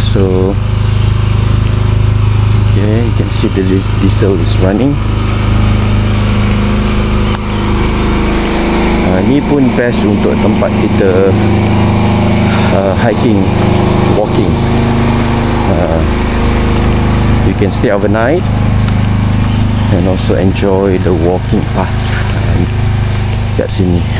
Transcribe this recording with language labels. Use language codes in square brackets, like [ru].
[en] So okay, you can see the diesel is running. [ms] Ni pun best untuk tempat kita hiking, [en] walking. You can stay overnight and also enjoy the walking path [ms] kat sini.